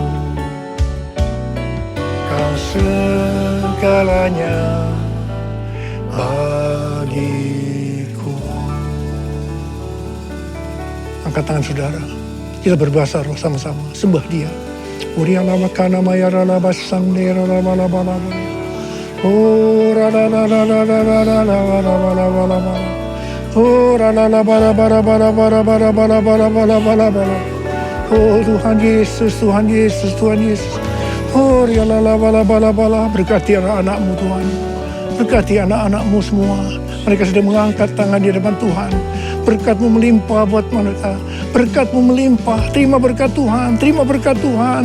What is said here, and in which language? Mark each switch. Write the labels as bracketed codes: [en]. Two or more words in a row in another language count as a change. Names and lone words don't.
[id] Kau segalanya bagiku. Angkat tangan saudara. Kita berbahasa roh sama-sama. Sembah Dia. Uriana makana mayarana basang nerana bala bala bala. Oh rana rana rana rana rana bala bala bala. Oh rana rana bala bala bala bala bala bala bala bala bala bala. Oh Tuhan Yesus, Tuhan Yesus, Tuhan Yesus. Oh riana bala bala bala. Berkati anak-anak-Mu Tuhan. Berkati anak-anak-Mu semua. Mereka sedang mengangkat tangan di hadapan Tuhan. Berkat-Mu melimpah buat mereka. Berkat-Mu melimpah. Terima berkat Tuhan. Terima berkat Tuhan.